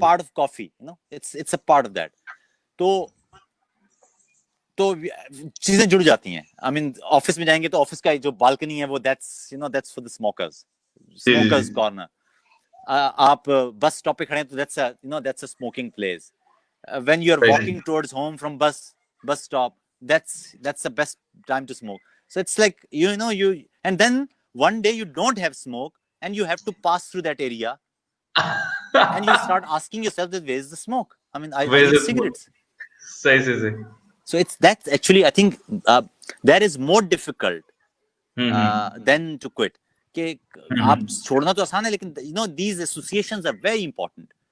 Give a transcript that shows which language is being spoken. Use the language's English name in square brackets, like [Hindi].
[English] Part of coffee, it's a part of that. [Hindi] तो तो चीजें जुड़ जाती हैं। [English] I mean [Hindi] ऑफिस में जाएंगे तो ऑफिस का जो बालकनी है वो [English] that's for the smokers, [Hindi] ji ji ji. [English] Smokers corner. [Hindi] आप बस स्टॉप पे खड़े हैं तो [English] That's a smoking place. When you're [Hindi] सही सही। [English] walking towards home from bus stop, that's the best time to smoke. So it's like you and then one day you don't have smoke and you have to pass through that area and you start asking yourself that where's the smoke? I mean, I Where's need this? cigarettes. [Hindi] सही सही सही। [English] So that's actually, I think, that is more difficult hmm. than to quit. [Hindi] कि आप हम्म। छोड़ना तो आसान है, लेकिन [English] these associations are very important.